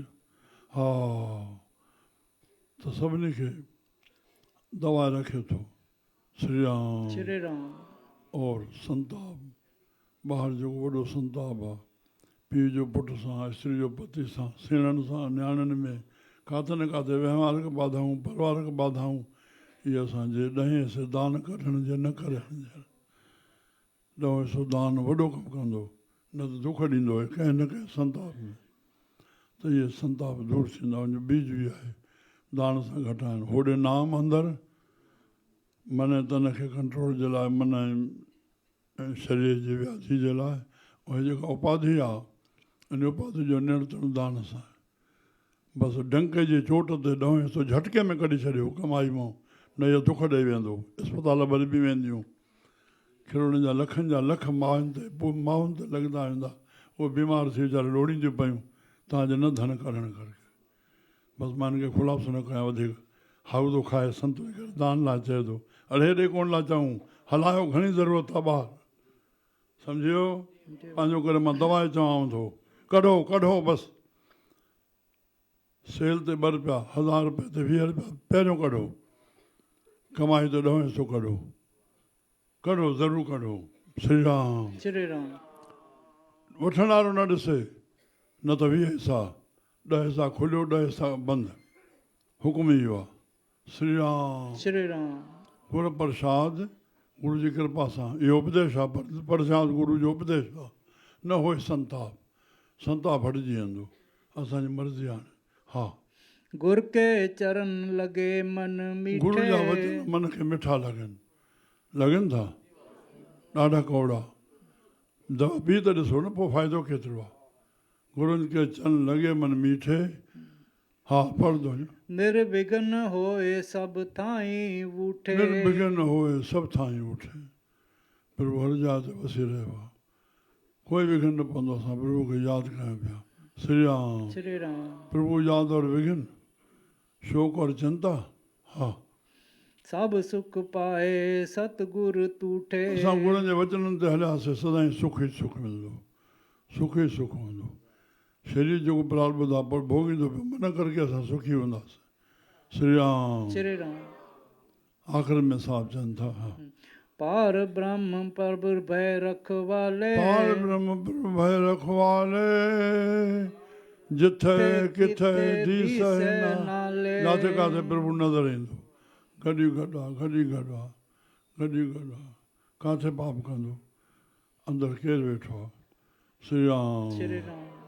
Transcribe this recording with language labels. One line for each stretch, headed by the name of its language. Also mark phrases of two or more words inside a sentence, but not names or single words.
Sindhi: हा त सभिनी खे दवाए रखे थो। श्री राम। श्री राम। और संताप ॿाहिरि जेको वॾो संताप आहे, पीउ जो पुट सां, स्त्री जो पति सां, सेणनि सां, न्याणियुनि में काथे न काथे व्यवहारिक बाधाऊं, पारिवारिक बाधाऊं, इहे असांजे ॾहें हिसे दान कढण जे न करण जे। ॾहों हिसो दान वॾो कमु कंदो, न त दुख ॾींदो आहे कंहिं न कंहिं संताप में। त इहे संताप दूरि थींदा, उनजो बीज बि आहे दान सां घटाइण। होॾे नाम अंदरि मन तन खे कंट्रोल जे लाइ, मन ऐं शरीर जी व्याधि जे लाइ। उहे जेका उपाधि आहे, इन उपाधि जो नियंत्रण दान सां। बसि डंके जी चोट ते ॾहों हिसो झटके में कढी छॾियो कमाई मां, न इहो दुख ॾेई वेंदो। अस्पताल भरी बि वेंदियूं, किरोड़नि जा लखनि जा लख माउनि ते, पोइ माउनि ते लॻंदा वेंदा, उहे बीमार थी वीचारे लोड़ींदियूं पियूं तव्हांजे न धन करण करे। बसि मां हिनखे ख़ुलासो न कयां वधीक, हाउ थो खाए संत करे दान लाइ चए थो, अड़े हेॾे कोन लाइ चऊं, हलायो घणी ज़रूरत आहे ॿाहिरि, सम्झियो। पंहिंजो करे मां दवाई चवांव थो, कढो कढो बसि। सेल ते ॿ रुपया, 1000 रुपए ते 20 रुपया पहिरियों कढो, कमाई ते ॾहों हिसो कढो, कढो ज़रूरु कढो। श्री राम। श्री राम। वठण वारो न ॾिसे, न त 20 हिसा, 10 हिसा खुलियो, 10 हिसा बंदि। हुक्म इहो आहे श्री राम श्री राम गुर प्रसाद गुरु जी कृपा सां इहो उपदेश आहे प्रसाद गुरु जो उपदेश आहे न होए संताप संताप हटिजी वेंदो असांजी मर्ज़ी हाणे हा
Punjabi: ਗੁਰ ਕੇ ਚਰਣ ਲਗੇ ਮਨ
Sindhi: गुरु जा मीठे वचन मन खे मिठा लॻनि था ॾाढा कौड़ा दवा बि त ॾिसो न पोइ फ़ाइदो केतिरो आहे गुरुनि खे चरण लॻे मन मीठे हा पढ़ंदो
Punjabi: ਨਿਰਬਿਘਨ ਹੋਏ ਸਭ ਥਾਈ ਵੂਠੇ
Sindhi: निर्विघ्न होए सभु थाई उठे प्रभु हर जा ते वसी रहियो आहे कोई विघ्न न पवंदो असां प्रभु खे यादि कयूं पिया श्री राम श्री राम प्रभु यादि और विघ्न शोक और चिंता हा
Punjabi: ਸਭ ਸੁਖ ਪਾਏ ਸਤਿਗੁਰੁ ਤੂਠੇ
Sindhi: असां गुरुनि जे वचननि ते हलियासीं सदाईं सुख ई सुख मिलंदो सुख ई सुख हूंदो शरीर जेको प्राल ॿुधा पर भोॻींदो पियो मन करके असां सुखी हूंदासीं श्री राम श्री राम आख़िर में साहब चवनि था हा
Punjabi: ਪਾਰ ਬ੍ਰਹਮ ਪ੍ਰਭੁ ਭਏ ਰਖਵਾਲੇ ਪਾਰ ਬ੍ਰਹਮ ਪ੍ਰਭੁ ਭਏ ਰਖਵਾਲੇ ਜਿਥੇ ਕਿਥੇ ਦੀਸ नाले
Sindhi: जिथे किथे प्रभु नज़र ईंदो गॾी गॾु आहे गॾी गॾु आहे गॾी गॾु आहे किथे पाप कंदो अंदरि केरु वेठो आहे श्री राम श्री राम